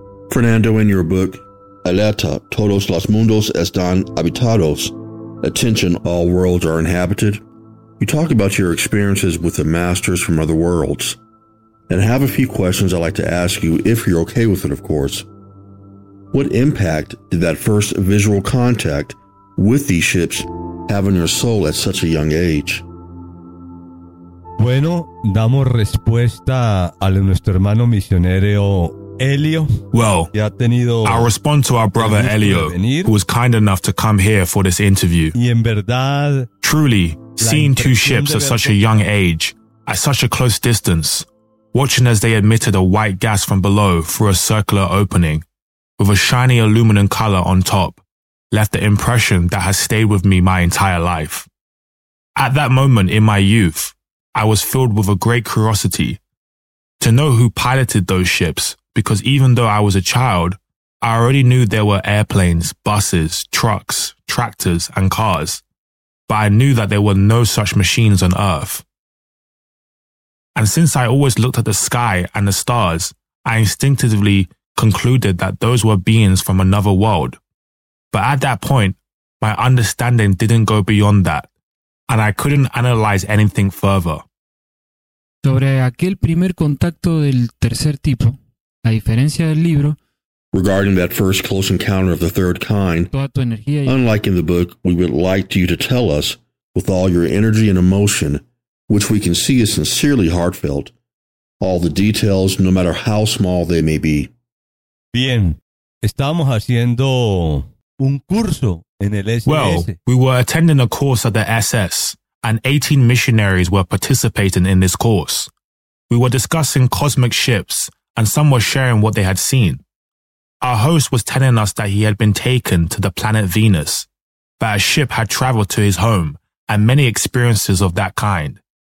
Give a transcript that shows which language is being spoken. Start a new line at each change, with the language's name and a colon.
English: Fernando, in your book, Alerta, Todos los Mundos Están Habitados, Attention, All Worlds Are Inhabited, you talk about your experiences with the Masters from other worlds, and have a few questions I'd like to ask you, if you're okay with it, of course. What impact did that first visual contact with these ships have on your soul at such a young age?
Spanish: Bueno, damos respuesta a nuestro hermano misionero Elio.
English: Well, I'll respond to our brother Elio, who was kind enough to come here for this interview.
Spanish: Y en verdad,
English: truly, seeing two ships at such a young age, at such a close distance, watching as they emitted a white gas from below through a circular opening, with a shiny aluminum color on top, left the impression that has stayed with me my entire life. At that moment in my youth, I was filled with a great curiosity to know who piloted those ships, because even though I was a child, I already knew there were airplanes, buses, trucks, tractors, and cars, but I knew that there were no such machines on Earth. And since I always looked at the sky and the stars, I instinctively concluded that those were beings from another world. But at that point, my understanding didn't go beyond that, and I couldn't analyze anything further.
Spanish: Sobre aquel primer contacto del tercer tipo, a diferencia del libro,
English: regarding that first close encounter of the third kind, unlike in the book, we would like you to tell us, with all your energy and emotion, which we can see is sincerely heartfelt, all the details, no matter how small they may be.
Spanish: Bien, estamos haciendo un curso en el SS.
English: Well, we were attending a course at the SS, and 18 missionaries were participating in this course. We were discussing cosmic ships, and some were sharing what they had seen. Our host was telling us that he had been taken to the planet Venus, but a ship had traveled to his home, and many experiences of that kind.